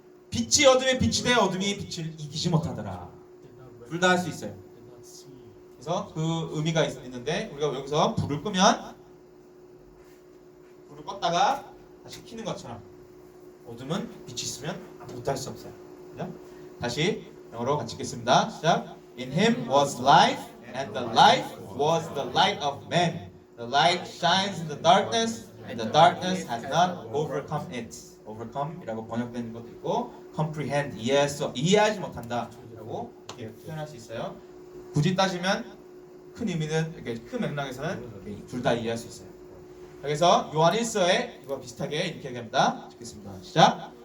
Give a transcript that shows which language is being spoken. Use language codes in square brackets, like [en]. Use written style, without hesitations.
[ko] 빛이 어둠에 빛이 돼 어둠이 빛을 이기지 못하더라. 둘 다 할 수 있어요. 그래서 그 의미가 있는데 우리가 여기서 불을 끄면 불을 껐다가 다시 켜는 것처럼 어둠은 빛이 있으면 아무것도 할 수 없어요. 그죠? 다시 영어로 같이 읽겠습니다. 시작. [en] In him was life, and the life was the light of man. The light shines in the darkness, and the darkness has not overcome it. [ko] overcome이라고 번역된 것도 있고, comprehend 이해하지 못한다라고 이렇게 표현할 수 있어요. 굳이 따지면 큰 의미는 이렇게 큰 맥락에서는 둘 다 이해할 수 있어요. 그래서 요한 1서에 이거 비슷하게 이렇게 얘기합니다. 읽겠습니다. 시작.